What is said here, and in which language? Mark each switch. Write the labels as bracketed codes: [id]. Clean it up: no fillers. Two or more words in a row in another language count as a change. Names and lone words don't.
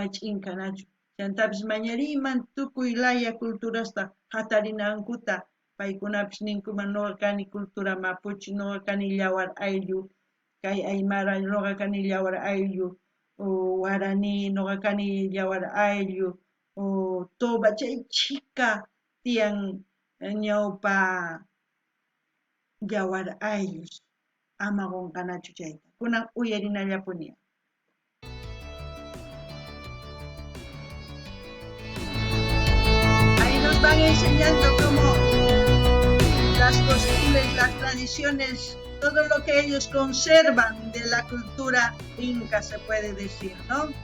[qu] chinkanachu chantapis mañariyman tukuy laya culturasta qhatarinankuta paykunapis ninkuman nuqa kani cultura mapuche, nuqa kani yawar ayllu kay aymara, nuqa kani yawar ayllu guarani, nuqa kani yawar ayllu toba chay chika tiyan ñawpa yawar ayllus ama qunqanachu chayta kunan uyarinallapuni. [es] Ahí nos van enseñando cómo las costumbres, las tradiciones, todo lo que ellos conservan de la cultura inca, se puede decir, ¿no?